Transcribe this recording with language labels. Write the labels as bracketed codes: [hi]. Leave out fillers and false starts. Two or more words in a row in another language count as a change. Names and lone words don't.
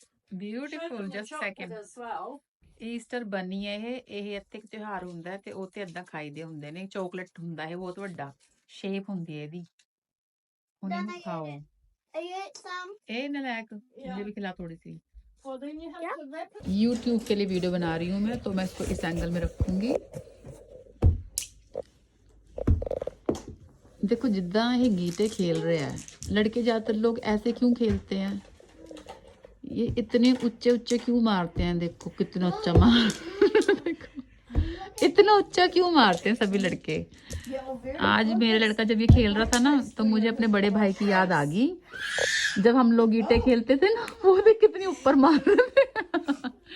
[en] Show Beautiful. them the Just a chocolate second. as well. Easter bunny [pa] ਹੈ ਇਹ ਇੱਥੇ ਇੱਕ ਤਿਉਹਾਰ ਹੁੰਦਾ ਹੈ ਤੇ ਉਹ ਤੇ ਏਦਾਂ ਖਾਈਦੇ ਹੁੰਦੇ ਨੇ ਚਾਕਲੇਟ ਹੁੰਦਾ ਹੈ ਬਹੁਤ ਵੱਡਾ ਸ਼ੇਪ ਹੁੰਦੀ ਹੈ ਇਹਦੀ ਹੁਣ ਇਹਨੂੰ Dada, ਖਾਓ [en] I ate some. [pa] ਇਹ ਨਲਾਇਕ [hi] मुझे भी खिला थोड़ी सी [en] Well, then you have to wrap it. [hi] YouTube के लिए वीडियो बना रही हूँ मैं तो मैं इसको इस एंगल में रखूंगी देखो जिद्दां ये गीटे खेल रहे हैं लड़के ज्यादातर लोग ऐसे क्यों खेलते हैं ये इतने ऊंचे ऊंचे क्यों मारते हैं देखो कितना ऊंचा मार देखो इतना ऊंचा क्यों मारते हैं सभी लड़के आज मेरा लड़का जब ये खेल रहा था ना तो मुझे अपने बड़े भाई की याद आ गई जब हम लोग गीटे खेलते थे ना वो भी कितनी ऊपर मार रहे थे